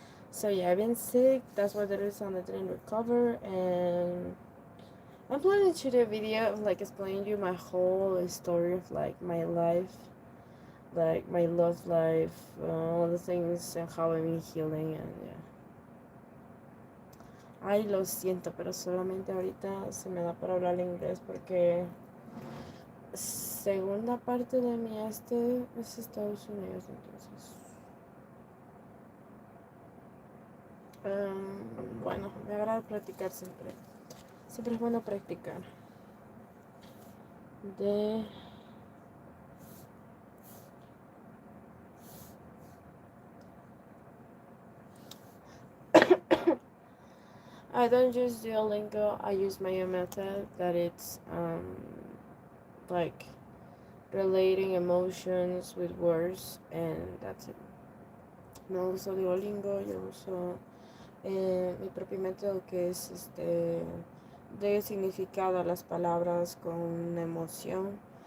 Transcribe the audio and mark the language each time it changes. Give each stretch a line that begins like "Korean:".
English: So yeah, I've been sick. That's why there is on I didn't recover, and I'm planning to do a video of like explaining you my whole story of like my life, like my love life, all the things and how I've been healing, and yeah.
Spanish: Ay, lo siento, pero solamente ahorita se me da para hablar inglés, porque segunda parte de mi es Estados Unidos, entonces. Bueno, me agrada practicar siempre. Siempre es bueno practicar.
English: I don't use Duolingo. I use my own method that it's like relating emotions with words, and that's it.
Spanish: No uso Duolingo, yo uso mi propio método que es de significado a las palabras con una emoción.